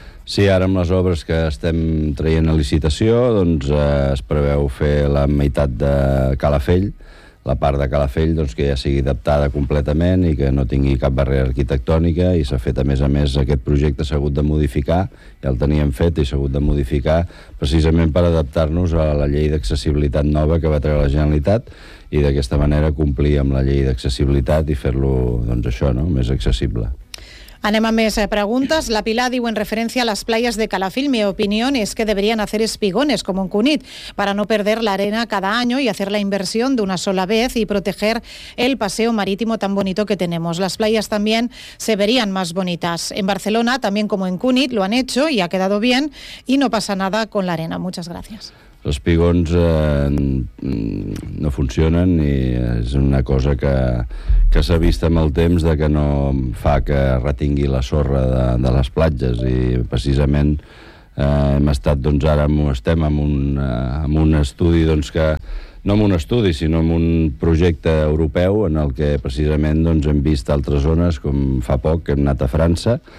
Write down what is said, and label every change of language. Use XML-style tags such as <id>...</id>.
<ca>Sí, ara amb les obres que estem traient a licitació, doncs es preveu fer la meitat de Calafell, la part de Calafell, doncs, que ja sigui adaptada completament i que no tingui cap barrera arquitectònica, i s'ha fet, a més, aquest projecte s'ha hagut de modificar, ja el teníem fet i s'ha hagut de modificar precisament per adaptar-nos a la llei d'accessibilitat nova que va treure la Generalitat, i d'aquesta manera complir amb la llei d'accessibilitat i fer-lo, doncs, això, no?, més accessible. Anem a més preguntes. La Pilar diu,</ca> <es>en referencia a las playas de Calafell, mi opinión es que deberían hacer espigones como en Cunit para no perder la arena cada año y hacer la inversión de una sola vez y proteger el paseo marítimo tan bonito que tenemos. Las playas también se verían más bonitas. En Barcelona, también como en Cunit, lo han hecho y ha quedado bien y no pasa nada con la arena. Muchas gracias. Los espigones no funcionan y es una cosa que</es> <ca>s'ha vist amb el temps de que no fa que retingui la sorra de les platges, i precisament hem estat, doncs, ara estem amb un estudi, doncs, que no amb un estudi, sinó amb un projecte europeu en el que precisament, doncs, hem vist altres zones, com fa poc hem anat a França</ca>